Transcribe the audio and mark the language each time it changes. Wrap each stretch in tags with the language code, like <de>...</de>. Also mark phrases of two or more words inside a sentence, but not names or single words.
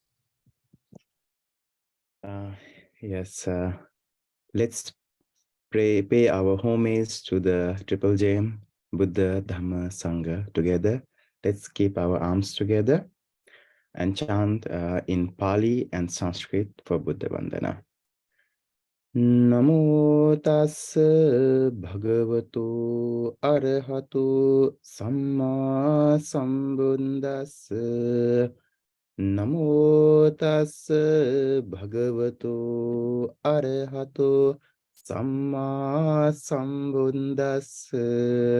<en>Yes, let's pay our homage to the Triple J,</en> <pi>Buddha, Dhamma, Sangha</pi> <en>together. Let's keep our arms together and chant in Pali and Sanskrit for Buddha Vandana.</en> <pi>Namo tassa bhagavato arahato samma sambuddhassa. Namo tassa bhagavato arahato samma sambuddhassa.</pi>